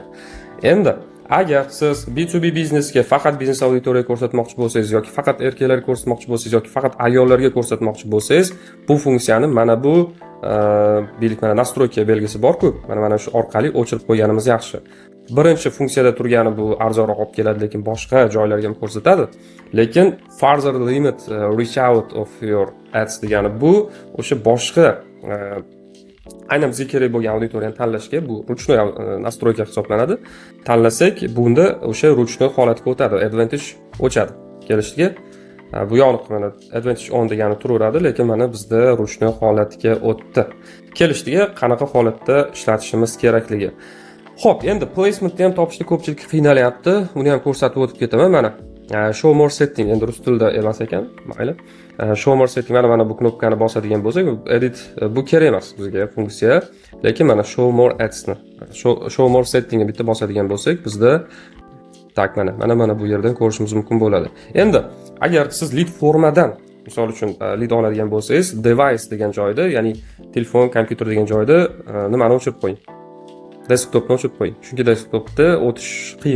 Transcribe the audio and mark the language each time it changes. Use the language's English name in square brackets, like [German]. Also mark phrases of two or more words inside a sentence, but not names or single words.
[Uzbek] Endi agar siz B2B biznesga faqat biznes auditoriya ko'rsatmoqchi bo'lsangiz yoki faqat erkaklarga ko'rsatmoqchi bo'lsangiz yoki faqat ayollarga ko'rsatmoqchi bo'lsangiz, bu funksiyani mana bu deylik mana nastroyka belgisi bor-ku, mana shu orqali o'chirib qo'yganimiz yaxshi. Birinchi funksiyada turgani bu arzonroq olib keladi, lekin boshqa joylarga ham ko'rsatadi. Lekin [English] further limit reach out of your ads [Uzbek] degani bu o'sha boshqa aynan bizga kerak bo'lgan auditoriyani tanlashga bu [Russian] ruchnoy nastroyka [Uzbek] hisoblanadi. Tanlasak, bunda o'sha ruchnoy holatga o'tadi, advantage o'chadi kelishiga. Bu yo'q, mana [English] advantage on [Uzbek] degani turaveradi, lekin mana bizda ruchnoy holatga o'tdi. Kelishiga qanaqa holatda ishlatishimiz kerakligi. Xo'p, endi placementni ham topishda ko'pchilik qiynalyapti. Uni ham ko'rsatib o'tib ketaman. [English] Mana show more setting, [Uzbek] endi rus tilida emas ekan, mayli. [English] Show more setting, [Uzbek] mana bu knopkani bosadigan bo'lsak, edit bu kerak emas bizga funksiya, lekin mana [English] show more ads [Uzbek] ni, [English] show more setting [Uzbek] ga bitta bosadigan bo'lsak, bizda tak mana bu yerdan ko'rishimiz mumkin bo'ladi. Endi agar siz lead formadan misol uchun lead oladigan bo'lsangiz, device degan joyda, ya'ni telefon, kompyuter degan joyda nimani o'chirib qo'ying. Desktopni o'chirib qo'ying. Chunki desktopda o'tish qiyin.